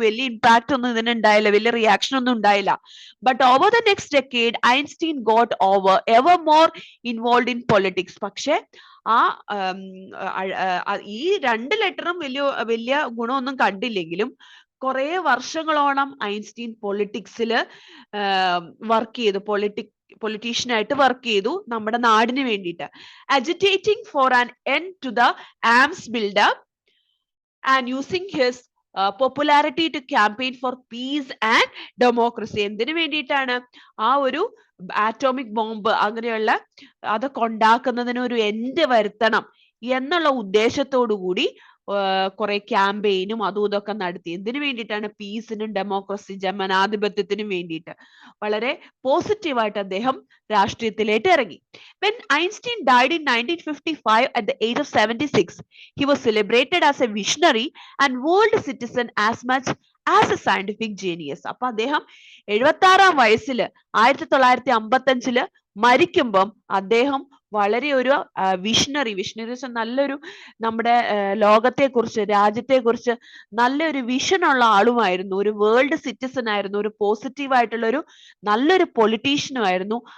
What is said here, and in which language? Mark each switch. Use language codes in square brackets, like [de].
[ml] വലിയ ഇമ്പാക്ട് ഒന്നും ഇതിന് ഉണ്ടായില്ല, വലിയ റിയാക്ഷൻ ഒന്നും ഉണ്ടായില്ല. [en] But over the next decade Einstein got ever more involve in politics. [ml] പക്ഷെ ആ ഈ രണ്ട് ലെറ്ററും വലിയ ഗുണമൊന്നും കണ്ടില്ലെങ്കിലും കുറെ വർഷങ്ങളോളം ഐൻസ്റ്റീൻ പൊളിറ്റിക്സിൽ വർക്ക് ചെയ്തു. പൊളിറ്റീഷ്യനായിട്ട് വർക്ക് ചെയ്തു നമ്മുടെ നാടിന് വേണ്ടിയിട്ട്. [en] Agitating for an end to the arms buildup and using his popularity to campaign for peace and democracy. [ml] എന്തിനു വേണ്ടിയിട്ടാണ്? ആ ഒരു ആറ്റോമിക് ബോംബ് അങ്ങനെയുള്ള അതൊക്കെ ഉണ്ടാക്കുന്നതിന് ഒരു എൻഡ് വരുത്തണം എന്നുള്ള ഉദ്ദേശത്തോടു കൂടി കുറെ ക്യാമ്പയിനും അതും ഇതൊക്കെ നടത്തി. എന്തിനു വേണ്ടിയിട്ടാണ്? പീസിനും ഡെമോക്രസി, ജനാധിപത്യത്തിനും വേണ്ടിയിട്ട്. വളരെ പോസിറ്റീവായിട്ട് അദ്ദേഹം രാഷ്ട്രീയത്തിലേക്ക് ഇറങ്ങി. [en] When Einstein died in 1955 at the age of 76, he was celebrated as a visionary and world citizen as much as a scientific genius. [ml] അപ്പൊ അദ്ദേഹം 76-ാം വയസ്സിൽ 1955 മരിക്കുമ്പം അദ്ദേഹം വളരെ ഒരു വിഷണറി നല്ലൊരു നമ്മുടെ ലോകത്തെക്കുറിച്ച്, രാജ്യത്തെക്കുറിച്ച് നല്ലൊരു വിഷനുള്ള ആളുമായിരുന്നു. ഒരു വേൾഡ് സിറ്റിസൺ ആയിരുന്നു. ഒരു പോസിറ്റീവ് ആയിട്ടുള്ള ഒരു നല്ലൊരു പൊളിറ്റീഷ്യനും ആയിരുന്നു.